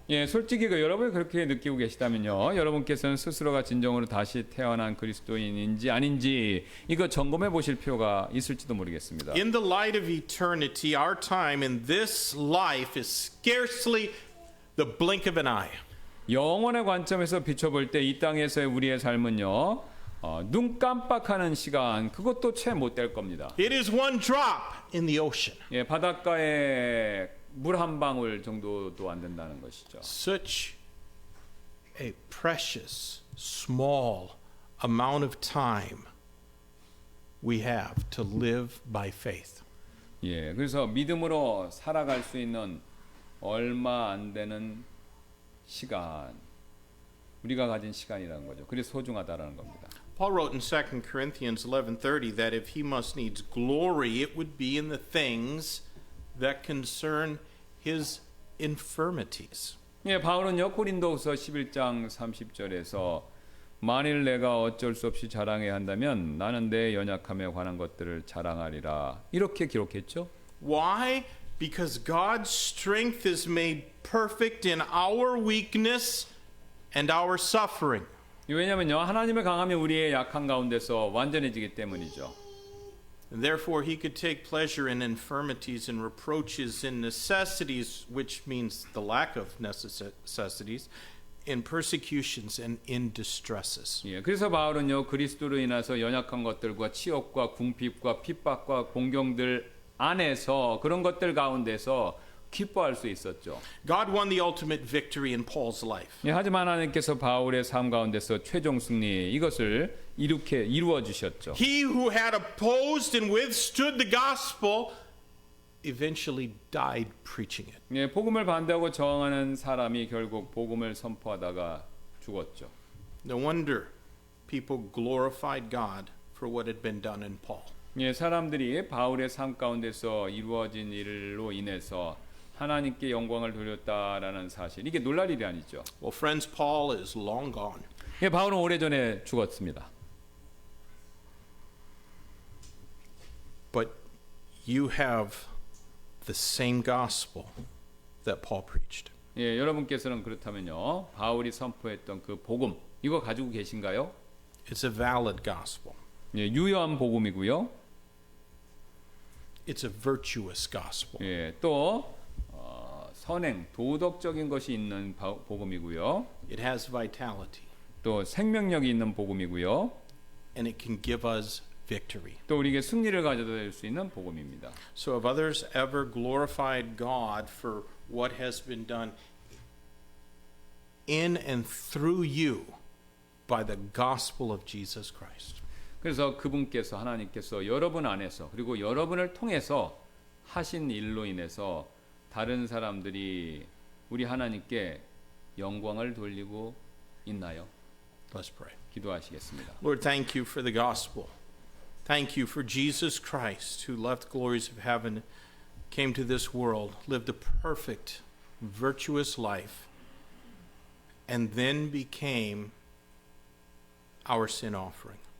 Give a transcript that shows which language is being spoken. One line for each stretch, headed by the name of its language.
Korean: 예, 솔직히 여러분이 그렇게 느끼고 계시다면요, 여러분께서는 스스로가 진정으로 다시 태어난 그리스도인인지 아닌지 이거 점검해 보실 필요가 있을지도 모르겠습니다.
English: In the light of eternity, our time in this life is scarcely the blink of an eye.
Korean: 영원의 관점에서 비춰볼 때 이 땅에서의 우리의 삶은요, 눈 깜빡하는 시간 그것도 채 못 될 겁니다.
English: It is one drop in the ocean.
Korean: 예, 바닷가에 물 한 방울 정도도 안 된다는 것이죠.
English: Such a precious, small amount of time we have to live by faith.
Korean: 예, 그래서 믿음으로 살아갈 수 있는 얼마 안 되는 시간, 우리가 가진 시간이라는 거죠. 그래서 소중하다라는 겁니다.
English: Paul wrote in 2 Corinthians 11:30 that if he must needs glory, it would be in the things that concern his infirmities.
Korean: 예, 바울은요 고린도후서 11장 30절에서 만일 내가 어쩔 수 없이 자랑해야 한다면 나는 내 연약함에 관한 것들을 자랑하리라 이렇게 기록했죠.
English: Why? Because God's strength is made perfect in our weakness and our suffering.
Korean: 왜냐면요 하나님의 강함이 우리의 약한 가운데서 완전해지기 때문이죠.
English: And therefore he could take pleasure in infirmities and reproaches and necessities, which means the lack of necessities, in persecutions and in distresses.
Korean: 예, 그래서 바울은요 그리스도로 인해서 연약한 것들과 치욕과 궁핍과 핍박과 공경들 안에서 그런 것들 가운데서 기뻐할 수 있었죠.
English: God won the ultimate victory in Paul's life.
Korean: 예, 하지만 하나님께서 바울의 삶 가운데서 최종 승리 이것을 이루어 주셨죠.
English: He who had opposed and withstood the gospel eventually died preaching it.
Korean: 예, 복음을 반대하고 저항하는 사람이 결국 복음을 선포하다가 죽었죠.
English: No wonder people glorified God for what had been done in Paul.
Korean: 예, 사람들이 바울의 삶 가운데서 이루어진 일로 인해서 하나님께 영광을 돌렸다라는 사실 이게 놀랄 일이 아니죠.
English: Well, friends, Paul is long gone.
Korean: 예, 바울은 오래전에 죽었습니다.
English: But you have the same gospel that Paul preached.
Korean: 예, 여러분께서는 그렇다면요. 바울이 선포했던 그 복음 이거 가지고 계신가요?
English: It's a valid gospel.
Korean: 예, 유효한 복음이고요.
English: It's a virtuous gospel.
Korean: 예, 또 선행, 도덕적인 것이 있는 복음이고요.
English: It has vitality.
Korean: 또 생명력이 있는 복음이고요.
English: And it can give us victory.
Korean: 또 우리에게 승리를 가져다 줄 수 있는 복음입니다.
English: So have others ever glorified God for what has been done in and through you by the gospel of Jesus Christ?
Korean: 그래서 그분께서 하나님께서 여러분 안에서 그리고 여러분을 통해서 하신 일로 인해서 다른 사람들이 우리 하나님께 영광을 돌리고 있나요?
English: Let's pray.
Korean: 기도하시겠습니다.
English: Lord, thank you for the gospel. Thank you for Jesus Christ, who left the glories of heaven, came to this world, lived a perfect, virtuous life, and then became our sin offering.